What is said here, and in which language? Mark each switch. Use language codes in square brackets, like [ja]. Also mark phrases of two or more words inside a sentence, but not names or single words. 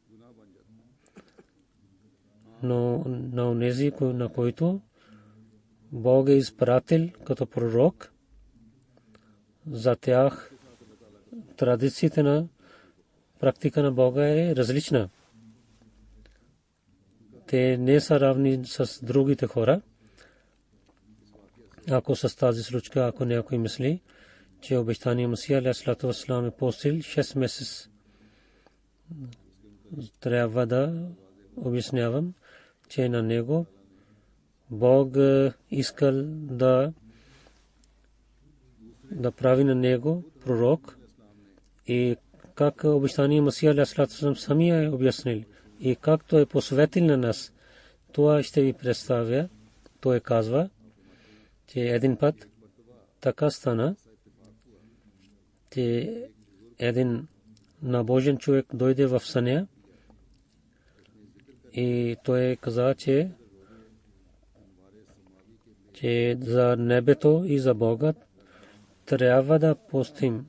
[bg] Но на онези, на които Бог е изпратил като пророк, за тях традициите на практика на Бога е различна. Те не са равни с другите хора. Ако с тази случка, ако някой мисли, че обещания Масия [ar] عليه السلام [bg] е постил 6 месеца, трябва да обяснявам, че на него Бог искал да да прави на него пророк и как обещания Масия алейхи салам самия е обяснил и как той е посветил на нас. Това ще ви представя. Той казва, че един път така стана, че един набожен човек дойде в съня и той каза, че за небето и за Бога трябва да постим.